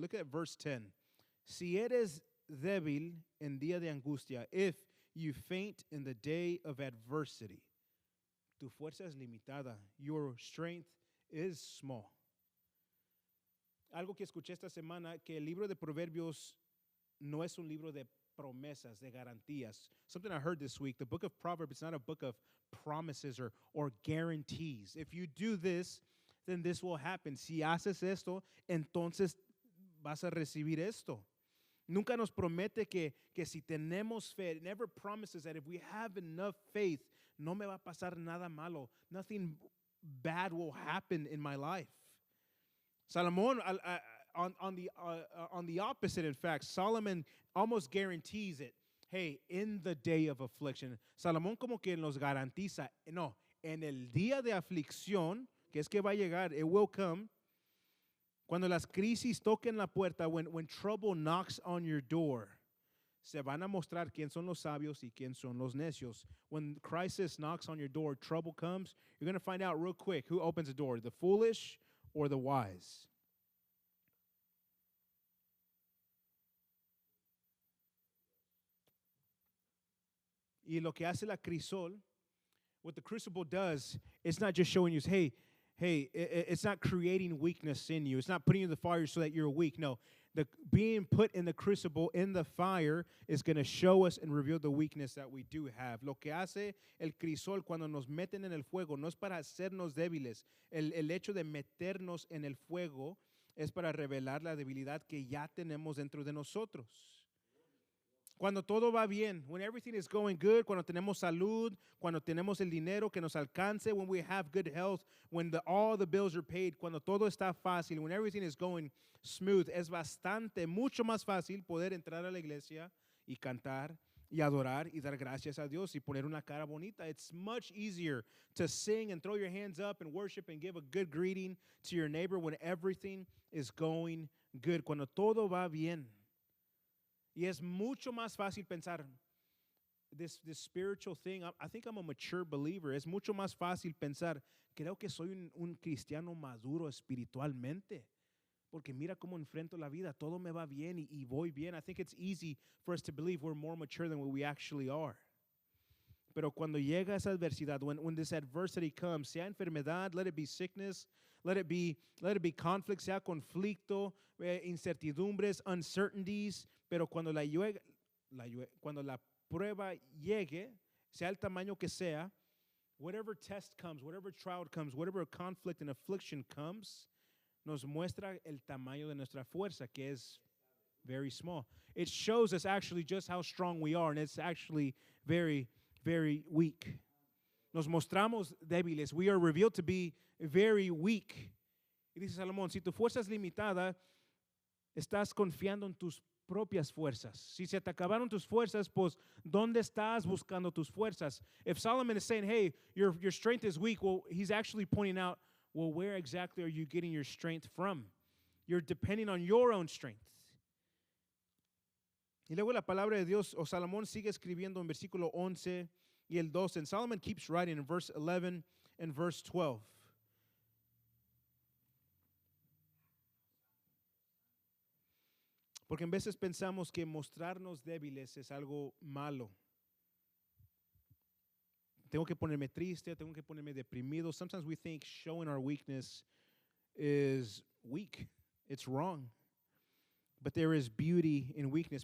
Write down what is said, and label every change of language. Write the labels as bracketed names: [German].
[English] Look at verse 10. [Spanish] Si eres débil en día de angustia, [English] if you faint in the day of adversity, [Spanish] tu fuerza es limitada, [English] your strength is small. [Spanish] Algo que escuché esta semana, que el libro de Proverbios no es un libro de promesas, de garantías. [English] Something I heard this week, the book of Proverbs is not a book of promises or guarantees. If you do this, then this will happen. [Spanish] Si haces esto, entonces vas a recibir esto. Nunca nos promete que si tenemos fe, [English] it never promises that if we have enough faith, [Spanish] no me va a pasar nada malo. [English] Nothing bad will happen in my life. Salomon, on the opposite, in fact, Solomon almost guarantees it. Hey, in the day of affliction. [Spanish] Salomón como que nos garantiza, no, en el día de aflicción, que es que va a llegar, [English] it will come. [Spanish] Cuando las crisis toquen la puerta, [English] when trouble knocks on your door, [Spanish] se van a mostrar quién son los sabios y quién son los necios. [English] When crisis knocks on your door, trouble comes, you're going to find out real quick who opens the door, the foolish or the wise. [Spanish] Y lo que hace la crisol, [English] what the crucible does, it's not just showing you, hey, it's not creating weakness in you. It's not putting you in the fire so that you're weak. No, being put in the crucible, in the fire, is going to show us and reveal the weakness that we do have. [Spanish] Lo que hace el crisol cuando nos meten en el fuego no es para hacernos débiles. El hecho de meternos en el fuego es para revelar la debilidad que ya tenemos dentro de nosotros. Cuando todo va bien, [English] when everything is going good, [Spanish] cuando tenemos salud, cuando tenemos el dinero que nos alcance, [English] when we have good health, when all the bills are paid, [Spanish] cuando todo está fácil, [English] when everything is going smooth, [Spanish] es mucho más fácil poder entrar a la iglesia y cantar y adorar y dar gracias a Dios y poner una cara bonita. [English] It's much easier to sing and throw your hands up and worship and give a good greeting to your neighbor when everything is going good, [Spanish] cuando todo va bien. Y es mucho más fácil pensar, [English] this spiritual thing, I think I'm a mature believer. [Spanish] Es mucho más fácil pensar, creo que soy un cristiano maduro espiritualmente. Porque mira cómo enfrento la vida, todo me va bien y voy bien. [English] I think it's easy for us to believe we're more mature than what we actually are. [Spanish] Pero cuando llega esa adversidad, [English] when this adversity comes, [Spanish] sea enfermedad, [English] let it be sickness, let it be conflict, [Spanish] sea conflicto, incertidumbres, [English] uncertainties, [Spanish] pero cuando cuando la prueba llegue, sea el tamaño que sea, [English] whatever test comes, whatever trial comes, whatever conflict and affliction comes, [Spanish] nos muestra el tamaño de nuestra fuerza, que es [English] very small. It shows us actually just how strong we are, and it's actually very, very weak. [Spanish] Nos mostramos débiles. [English] We are revealed to be very weak. [Spanish] Y dice Salomón, si tu fuerza es limitada, estás confiando en tus propias fuerzas. Si se te acabaron tus fuerzas, pues, ¿dónde estás buscando tus fuerzas? [English] If Solomon is saying, hey, your strength is weak, well, he's actually pointing out, well, where exactly are you getting your strength from? You're depending on your own strength. [Spanish] Y luego la palabra de Dios, o Salomón sigue escribiendo en versículo 11 y el 12. [English] And Solomon keeps writing in verse 11 and verse 12. [Spanish] Porque en veces pensamos que mostrarnos débiles es algo malo. Tengo que ponerme triste, tengo que ponerme deprimido. [English] Sometimes we think showing our weakness is weak. It's wrong. But there is beauty in weakness.